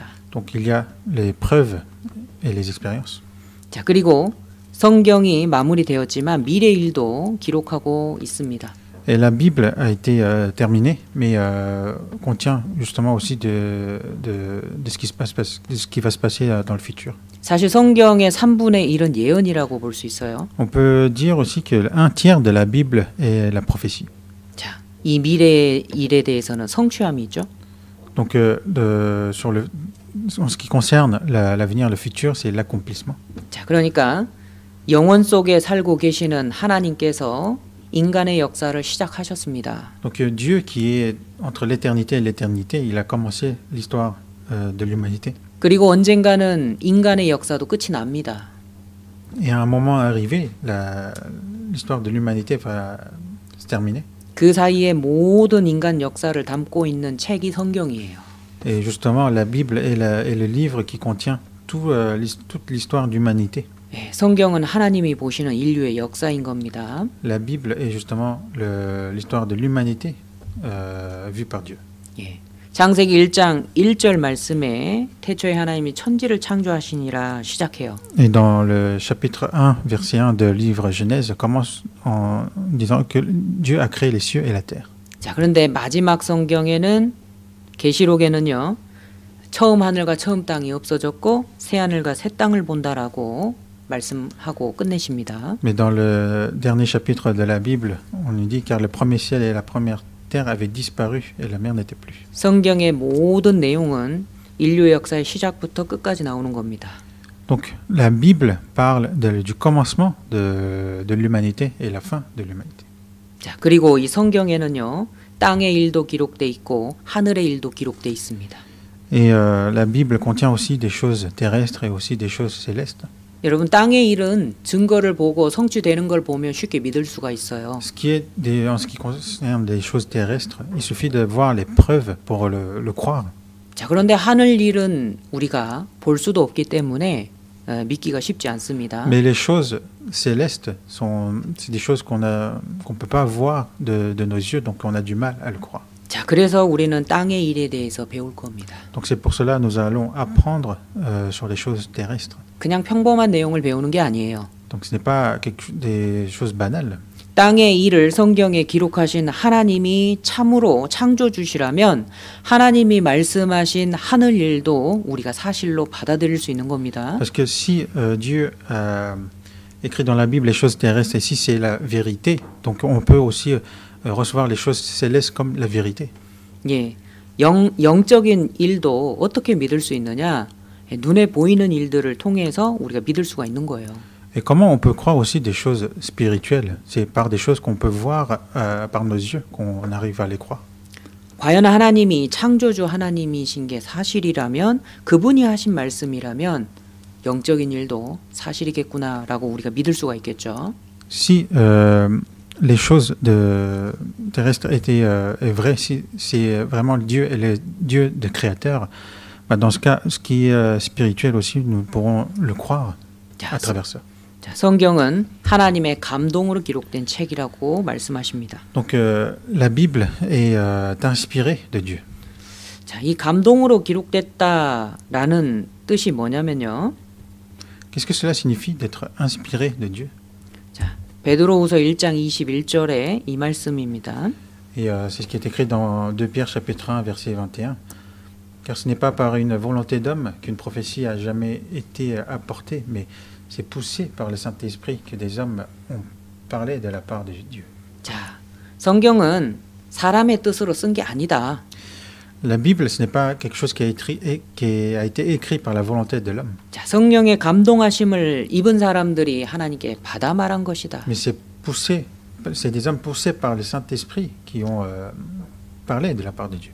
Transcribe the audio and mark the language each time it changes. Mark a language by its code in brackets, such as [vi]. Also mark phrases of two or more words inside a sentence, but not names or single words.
[fr] Donc il y a les preuves et les expériences. [ko] 자, 그리고 성경이 마무리되었지만 미래 일도 기록하고 있습니다. [fr] Et la Bible a été terminée, mais contient justement aussi de ce qui va se passer dans le futur. [ko] 사실 성경의 3분의 1은 예언이라고 볼 수 있어요. [fr] On peut dire aussi que un tiers de la Bible est la prophétie. [ko] 자, 이 미래 일에 대해서는 성취함이 있죠. [fr] Donc en ce qui concerne l'avenir, le futur, c'est l'accomplissement. [ko] 자, 그러니까 영원 속에 살고 계시는 하나님께서 인간의 역사를 시작하셨습니다. [fr] Donc Dieu qui est entre l'éternité et l'éternité, il a commencé l'histoire de l'humanité. [ko] 그리고 언젠가는 인간의 역사도 끝이 납니다. [fr] Et à un moment arrivé, l'histoire de l'humanité va se terminer. [ko] 그 사이에 모든 인간 역사를 담고 있는 책이 성경이에요. [fr] Et justement, la Bible est le livre qui contient toute l'histoire d'humanité. [ko] 예, 성경은 하나님이 보시는 인류의 역사인 겁니다. [fr] La Bible est justement l'histoire de l'humanité vue par Dieu. [ko] 예, 창세기 1장 1절 말씀에 태초에 하나님이 천지를 창조하시니라 시작해요. [fr] Et dans le chapitre 1, verset 1 de livre Genèse, commence en disant que Dieu a créé les cieux et la terre. [ko] 자, 그런데 마지막 성경에는 계시록에는요, 처음 하늘과 처음 땅이 없어졌고 새 하늘과 새 땅을 본다라고 말씀하고 끝내십니다. [fr] Mais dans le dernier chapitre de la Bible, on nous dit car le premier ciel et la première terre avaient disparu et la mer n'était plus. [ko] 성경의 모든 내용은 인류의 역사의 시작부터 끝까지 나오는 겁니다. [fr] Donc la Bible parle du commencement de l'humanité et la fin de l'humanité. [ko] 자, 그리고 이 성경에는요, 땅의 일도 기록돼 있고 하늘의 일도 기록돼 있습니다. [fr] Et la Bible contient aussi des choses terrestres et aussi des choses célestes. [ko] 여러분 땅의 일은 증거를 보고 성취되는 걸 보면 쉽게 믿을 수가 있어요. [fr] En ce qui concerne des choses terrestres, il suffit de voir les preuves pour le croire. [ko] 자, 그런데 하늘 일은 우리가 볼 수도 없기 때문에 믿기가 쉽지 않습니다. [fr] Mais les choses célestes, c'est des choses qu'on peut pas voir de nos yeux, donc on a du mal à le croire. [ko] 자, 그래서 우리는 땅의 일에 대해서 배울 겁니다. [fr] Donc c'est pour cela que nous allons apprendre sur les choses terrestres. [ko] 그냥 평범한 내용을 배우는 게 아니에요. [fr] Donc ce n'est pas des choses banales. [ko] 땅의 일을 성경에 기록하신 하나님이 참으로 창조주시라면 하나님이 말씀하신 하늘 일도 우리가 사실로 받아들일 수 있는 겁니다. [fr] Parce que si Dieu a écrit dans la Bible les choses terrestres et si c'est la vérité, donc on peut aussi recevoir les choses célestes comme la vérité. [ko] 예, 영적인 일도 어떻게 믿을 수 있느냐? 눈에 보이는 일들을 통해서 우리가 믿을 수가 있는 거예요. [fr] Et comment on peut croire aussi des choses spirituelles? C'est par des choses qu'on peut voir par nos yeux qu'on arrive à les croire. [ko] 과연 하나님이 창조주 하나님이신 게 사실이라면 그분이 하신 말씀이라면 영적인 일도 사실이겠구나라고 우리가 믿을 수가 있겠죠. [fr] Si les choses terrestres étaient vraies, si c'est vraiment Dieu et le Dieu de créateur, bah dans ce cas, ce qui est spirituel aussi, nous pourrons le croire à travers ça. [ko] 자, 성경은 하나님의 감동으로 기록된 책이라고 말씀하십니다. [fr] Donc la Bible est inspirée de Dieu. [ko] 자, 이 감동으로 기록됐다라는 뜻이 뭐냐면요. [fr] Qu'est-ce que cela signifie d'être inspiré de Dieu? [ko] 자, 베드로후서 1장 21절에 이 말씀입니다. [fr] Et c'est ce qui est écrit dans 2 Pierre chapitre 1 verset 21. Car ce n'est pas par une volonté d'homme qu'une prophétie a jamais été apportée, mais c'est poussé par le Saint-Esprit que des hommes ont parlé de la part de Dieu. [ko] 자, 성경은 사람의 뜻으로 쓴 게 아니다. [fr] La Bible, ce n'est pas quelque chose qui a été écrit par la volonté de l'homme. [ko] 자, 성령의 감동하심을 입은 사람들이 하나님께 받아 말한 것이다. [fr] Mais c'est des hommes poussés par le Saint-Esprit qui ont parlé de la part de Dieu.